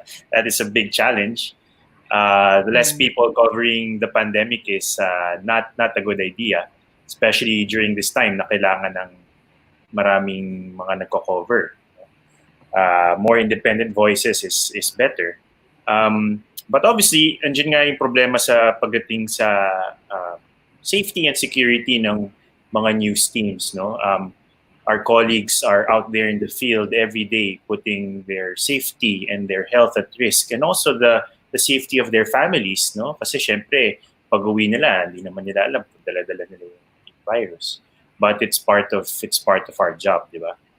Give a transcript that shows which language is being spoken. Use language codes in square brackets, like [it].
[en] That is a big challenge. The less people covering the pandemic is not a good idea, especially during this time [tl] na kailangan ng maraming mga nagko-cover. [en] More independent voices is better. But obviously, [tl] andyan nga yung problema sa pagdating sa [en] safety and security [tl] ng mga news teams. No? [en] Our colleagues are out there in the field every day putting their safety and their health at risk, and also the safety of their families. No? [tl] Kasi syempre, pag-uwi nila, hindi naman nila alam kung dala-dala nila yung virus. [en] But it's part of our job, [tl] di ba?